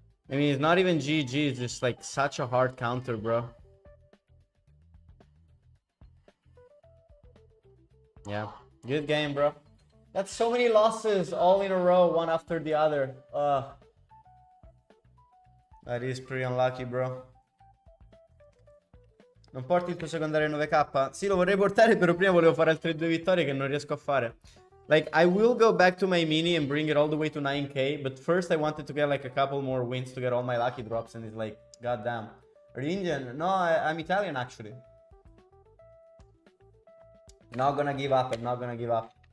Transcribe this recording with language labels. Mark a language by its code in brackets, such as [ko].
[en] I mean, it's not even GG, it's just like such a hard counter, bro. Yeah, good game, bro. That's so many losses all in a row, one after the other. That is pretty unlucky, bro. [it] Non porti il tuo secondario 9k? Sì, lo vorrei portare, però prima volevo fare altre 2 vittorie che non riesco a fare. [en] Like, I will go back to my mini and bring it all the way to 9k, but first I wanted to get like a couple more wins to get all my lucky drops, and it's like, goddamn. Are you Indian? No, I'm Italian, actually. Not gonna give up, I'm not gonna give up.